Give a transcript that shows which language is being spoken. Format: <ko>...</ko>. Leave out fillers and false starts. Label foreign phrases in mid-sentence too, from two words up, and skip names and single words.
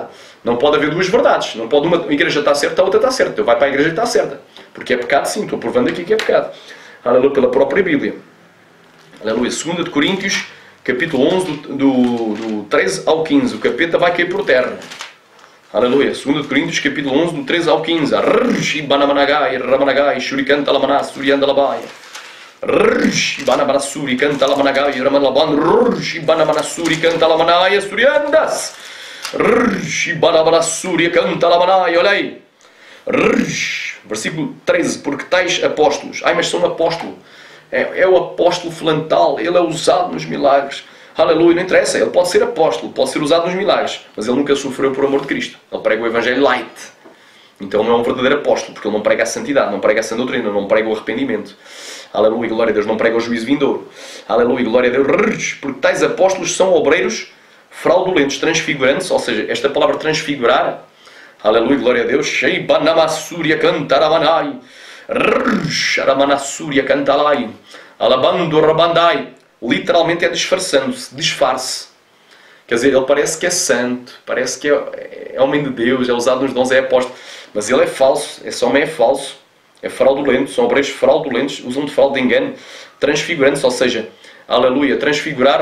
<pt>Não pode haver duas verdades. Não pode uma igreja estar certa, a outra está certa. Então vai para a igreja que está certa. Porque é pecado sim, estou provando aqui que é pecado. Aleluia, pela própria Bíblia. Aleluia. 2 Coríntios, capítulo 11, do 13 ao 15. O capeta vai cair por terra. Aleluia. 2 Coríntios, capítulo 11, do 13 ao 15. Banamanagai, Ramanagai, Shuricanta Lamana, Surianda Labai. Banamanasuri, canta Lamanagai, Ramanaban, Banamanasuri, canta Lamanai, Suriandas. Banamanasuri, canta Lamanai, olha aí. Versículo 13, porque tais apóstolos, mas são um apóstolo, é o apóstolo flantal, ele é usado nos milagres, aleluia, não interessa, ele pode ser apóstolo, pode ser usado nos milagres, mas ele nunca sofreu por amor de Cristo, ele prega o Evangelho light, então ele não é um verdadeiro apóstolo, porque ele não prega a santidade, não prega a sã doutrina, não prega o arrependimento, aleluia, glória a Deus, não prega o juízo vindouro, aleluia, glória a Deus, porque tais apóstolos são obreiros fraudulentos, transfigurantes, ou seja, esta palavra transfigurar, aleluia, glória a Deus. Shei banamassúria cantaramanai. Sharamanassúria cantalai. Alabando rabandai. Literalmente é disfarçando-se, disfarce. Quer dizer, ele parece que é santo, parece que é homem de Deus, é usado nos dons, é apóstolo. Mas ele é falso, esse homem é falso, é fraudulento, são obreiros fraudulentos, usam de fraude de engano, transfigurantes, ou seja, aleluia, transfigurar.</pt>